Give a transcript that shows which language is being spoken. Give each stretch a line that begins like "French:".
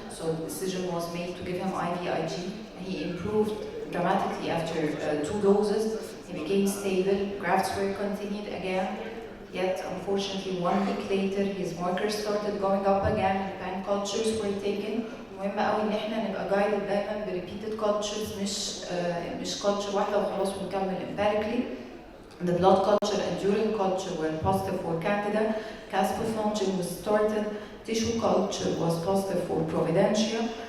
English: So the decision was made to give him IVIG. He improved dramatically after 2 doses. He became stable, grafts were continued again. Yet, unfortunately, 1 week later, his markers started going up again, and pan cultures were taken.
Arabic: مهم قوي ان احنا نبقى
English: guided
Arabic: دايما ب
English: repeated cultures
Arabic: مش culture واحده وخلاص ونكمل
English: empirically. The blood culture and urine culture were positive for Candida. Caspofungin was started. Tissue culture was positive for Providentia.